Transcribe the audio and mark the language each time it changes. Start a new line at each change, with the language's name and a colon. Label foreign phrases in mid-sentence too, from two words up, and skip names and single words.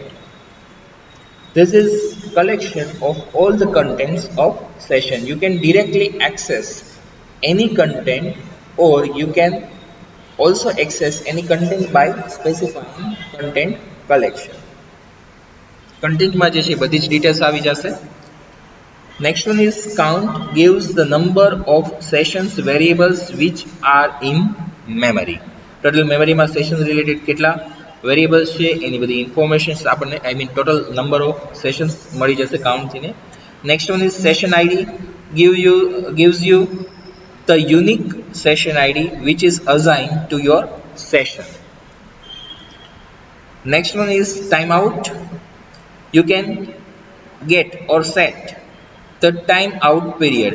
English: This is collection of all the contents of session. You can directly access any content, or you can also access any content by specifying content collection.
Gujarati: Content માં જે છે બધી જ details આવી જશે.
English: Next one is count, gives the number of sessions variables which are in memory.
Gujarati: ટોટલ મેમરીમાં સેશન રિલેટેડ કેટલા વેરિયેબલ્સ છે એની બધી ઇન્ફોર્મેશન્સ આપણને
English: total number of sessions
Gujarati: મળી જશે કાઉન્ટથીને.
English: next one is session ID gives you the unique session ID which is assigned to your session. Next one is timeout. You can get or set the timeout period.